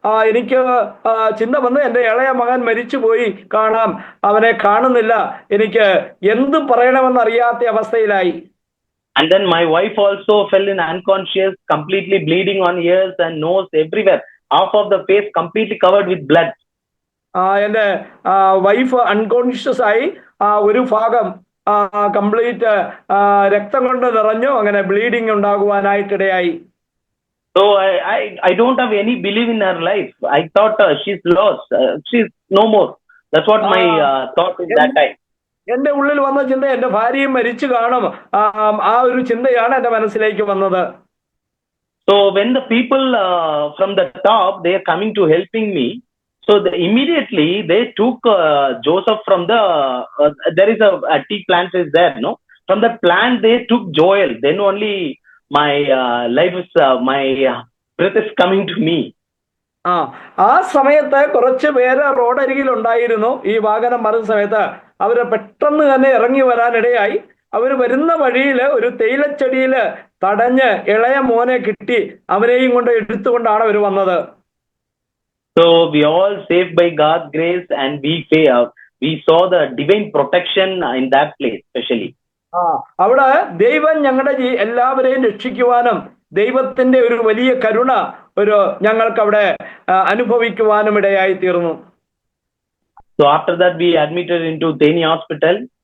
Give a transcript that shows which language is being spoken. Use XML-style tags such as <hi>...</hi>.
<ml>എനിക്ക് ചിന്ത വന്ന് എന്റെ ഇളയ മകൻ മരിച്ചുപോയി, കാണാം, അവനെ കാണുന്നില്ല, എനിക്ക് എന്ത് പറയണമെന്ന് അറിയാത്ത അവസ്ഥയിലായി.</ml> <en>And then my wife also fell in unconscious, completely bleeding on ears and nose, everywhere. Half of the face completely covered with blood.</en> <ml>എന്റെ വൈഫ് അൺകോൺഷ്യസ് ആയി, ഒരു ഭാഗം കംപ്ലീറ്റ് രക്തം കൊണ്ട് നിറഞ്ഞു, അങ്ങനെ bleeding ഉണ്ടാകുവാനായിട്ടിടയായി.</ml> <en>So I don't have any belief in her life. I thought she's lost, she's no more. That's what my thought in that time.</en> <ml>എന്റെ ഉള്ളിൽ വന്ന ചിന്ത എന്റെ ഭാര്യയും മരിച്ചു കാണും, ഒരു ചിന്തയാണ് എന്റെ മനസ്സിലേക്ക് വന്നത്.</ml> <en>So when the people from the top, they are coming to helping me, so immediately they took Joseph from the there is a tea plant is there, no, from the plant they took Joel. Then only my life is my breath is coming to me.</en> <ml>ആ സമയത്ത് കുറച്ച് പേര് റോഡരികിൽ ഉണ്ടായിരുന്നു. ഈ വാഹനം മറിഞ്ഞ സമയത്ത് അവര് പെട്ടെന്ന് തന്നെ ഇറങ്ങി വരാനിടയായി. അവർ വരുന്ന വഴിയിൽ ഒരു തേയിലച്ചെടിയില് തടഞ്ഞ് ഇളയ മോനെ കിട്ടി, അവനെയും കൊണ്ട് എടുത്തുകൊണ്ടാണ് അവർ വന്നത്.</ml> <en>So we all saved by God's grace, and we saw the divine protection in that place especially.</en> <ml>അവിടെ ദൈവം ഞങ്ങളുടെ എല്ലാവരെയും രക്ഷിക്കുവാനും ദൈവത്തിന്റെ ഒരു വലിയ കരുണ ഞങ്ങൾക്ക് അവിടെ അനുഭവിക്കുവാനും ഇടയായി തീർന്നു.</ml> <en>So after that we admitted into Theni hospital.</en>